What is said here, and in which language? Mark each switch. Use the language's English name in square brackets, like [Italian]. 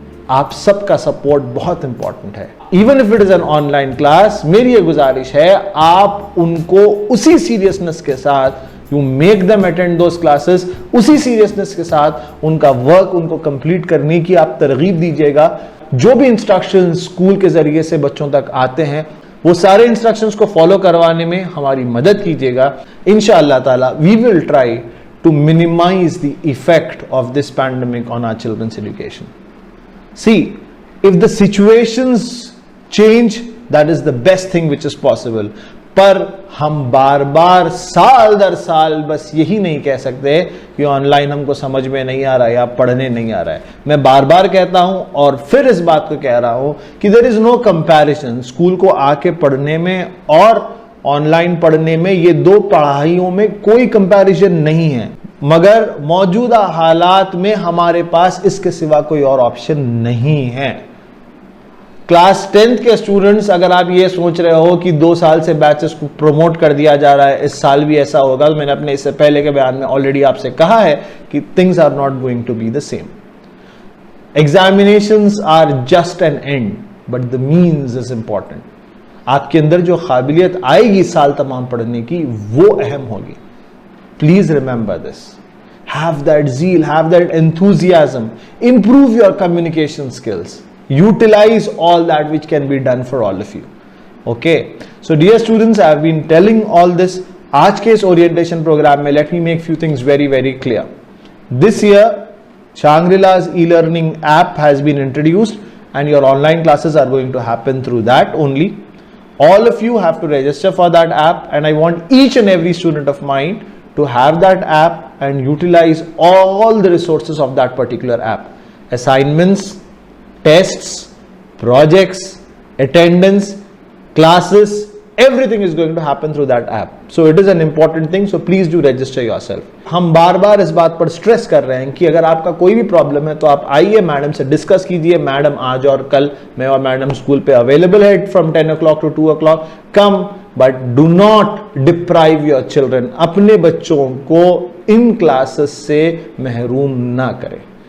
[Hindi] आप सबका सपोर्ट बहुत इंपॉर्टेंट है. [English] even if it is an online class, [Hindi] मेरी ये गुजारिश है, आप उनको उसी सीरियसनेस के साथ, [English] you make them attend those classes, [Hindi] उसी सीरियसनेस के साथ उनका वर्क उनको कंप्लीट करने की आप तरगीब दीजिएगा. जो भी इंस्ट्रक्शन स्कूल के जरिए से बच्चों तक आते हैं, वो सारे इंस्ट्रक्शंस को फॉलो करवाने में हमारी मदद कीजिएगा. [English] इंशाअल्लाह ताला we will try to minimize the effect of this pandemic on our children's education. See, if the situations change, that is the best thing which is possible. [Hindi] पर हम बार बार साल दर साल बस यही नहीं कह सकते कि ऑनलाइन हमको समझ में नहीं आ रहा है या पढ़ने नहीं आ रहा है. मैं बार बार कहता हूं और फिर इस बात को कह रहा हूं कि [English] There is no comparison. [Hindi] School को आके पढ़ने में और ऑनलाइन पढ़ने में, ये दो पढ़ाइयों में कोई कंपैरिजन नहीं है. मगर मौजूदा हालात में हमारे पास इसके सिवा कोई और ऑप्शन नहीं है। क्लास 10th के स्टूडेंट्स, अगर आप ये सोच रहे हो कि 2 साल से बैचेस को प्रमोट कर दिया जा रहा है, इस साल भी ऐसा होगा, तो मैंने अपने इससे पहले के बयान में ऑलरेडी आपसे कहा है कि [English] Things are not going to be the same. Examinations are just an end but the means is important. [Hindi] आपके अंदर जो काबिलियत आएगी साल तमाम पढ़ने की, वो अहम होगी। [English] Please remember this. Have that zeal, have that enthusiasm. Improve your communication skills. Utilize all that which can be done for all of you. Okay. So dear students, I have been telling all this. [Hindi] आज के इस [English] orientation program में let me make few things very, very clear. This year, Shangri-La's e-learning app has been introduced and your online classes are going to happen through that only. All of you have to register for that app and I want each and every student of mine to have that app and utilize all the resources of that particular app. Assignments, tests, projects, attendance, classes, everything is going to happen through that app. So it is an important thing, so please do register yourself. [Hindi] हम बार बार इस बात पर stress कर रहे हैं कि अगर आपका कोई भी प्रॉब्लम है तो आप आइए, मैडम से डिस्कस कीजिए। मैडम आज और कल, मैं और मैडम स्कूल पे अवेलेबल है [English] From 10 o'clock to 2 o'clock. Come, but do not deprive your children. [Hindi] अपने बच्चों को इन क्लासेस से महरूम ना करें।